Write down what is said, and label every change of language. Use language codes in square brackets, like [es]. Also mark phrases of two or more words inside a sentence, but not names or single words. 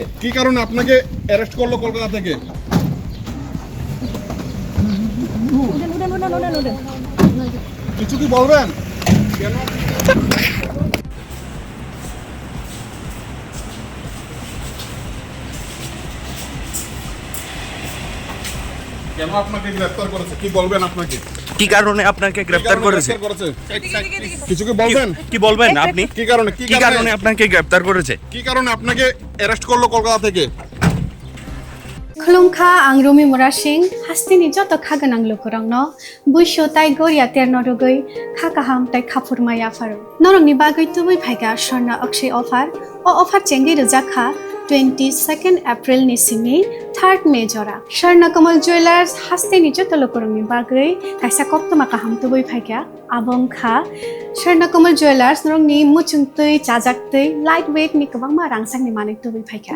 [bn] কি কারণে আপনাকে অ্যারেস্ট করলো কলকাতা থেকে কিছু কি বলবেন কেন কেন আপনাকে গ্রেফতার করেছে কি বলবেন আপনাকে কি কারণে আপনাকে গ্রেফতার করেছে কিছু কি বলবেন কি বলবেন আপনি কি কারণে আপনাকে গ্রেফতার করেছে কি কারণে আপনাকে অ্যারেস্ট করলো কলকাতা থেকে [brx] खुलुमखा आं रमि मुरा सिंह हास्तिनि जत खागोनां लोगोरांनो बुइसो ताइ गरिया तेरनो रुगै खाकाहाम ताइ खाफुरमाया फारो नरंनि बागै तुबै फाइगा स्वर्णा अक्षय अफार ओ अफार चेंगि रजाखा 22 एप्रिल नि सिमी 3 मे जरा स्वर्णा कमल ज्वेलर्स हास्तिनि जत लोगोरांनि बागै काइसा कक्तमा काहाम तुबै फाइगा आबंखा स्वर्णा कमल ज्वेलर्स नरंनि मुचुंतै चाजाक्तै [en] light weight [brx] नि गोबांमा रांसांनि मानै तुबै फाइगा